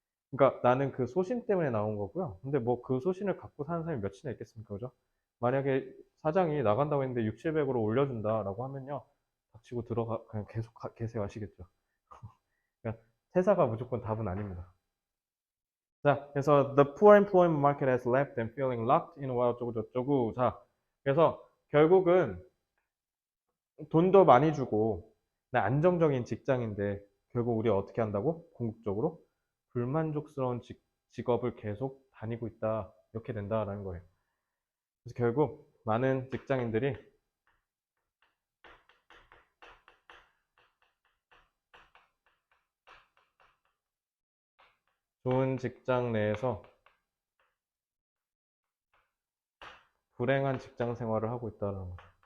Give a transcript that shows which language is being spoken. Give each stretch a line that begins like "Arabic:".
Korean: 그러니까 나는 그 소신 때문에 나온 거고요. 근데 뭐 그 소신을 갖고 사는 사람이 몇이나 있겠습니까, 그죠? 만약에 사장이 나간다고 했는데 6, 700으로 올려준다라고 하면요, 닥치고 들어가 그냥 계속 계세요 하시겠죠. 그러니까 퇴사가 무조건 답은 아닙니다. 자, 그래서
English: the poor employment market has left them feeling locked in while
Korean: 어쩌고 저쩌고. 자, 그래서 결국은 돈도 많이 주고 나 안정적인 직장인데 결국 우리가 어떻게 한다고? 궁극적으로 불만족스러운 직업을 계속 다니고 있다. 이렇게 된다라는 거예요. 그래서 결국 많은 직장인들이 좋은 직장 내에서 불행한 직장 생활을 하고 있다는 거죠.